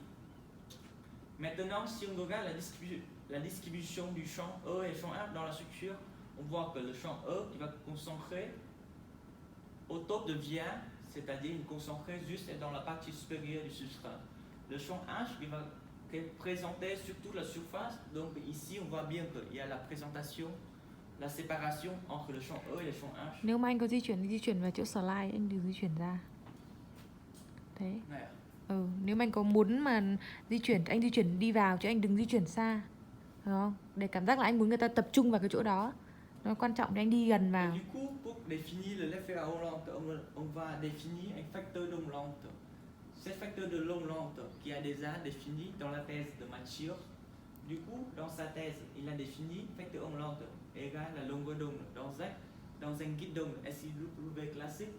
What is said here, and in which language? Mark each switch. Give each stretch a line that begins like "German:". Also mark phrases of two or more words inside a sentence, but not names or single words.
French: Maintenant, si on regarde la distribution du champ E et champ H dans la structure, on voit que le champ E qui va concentrer au top de via, c'est-à-dire il concentrer juste dans la partie supérieure du substrat. Le champ H qui va présenter sur toute la surface, donc ici on voit bien qu'il y a la présentation, la séparation entre le champ E et le champ H.
Vietnamese: Nếu mà anh có di chuyển thì di chuyển vào chỗ slide, anh đừng di chuyển ra. Thế. Nếu mà anh có muốn mà di chuyển, anh di chuyển đi vào chứ anh đừng di chuyển xa, hiểu không? Để cảm giác là anh muốn người ta tập trung vào cái chỗ đó. Nó quan trọng để anh đi gần
French: Et
Vietnamese: vào.
French: du coup, pour définir le left et à onde lente, on va définir un facteur d'onde lente. Ce facteur de l'onde lente qui a déjà défini dans la thèse de Mathieu. Du coup, dans sa thèse, il a défini facteur onde lente égale la longueur d'onde dans un guide d'onde SIW classique.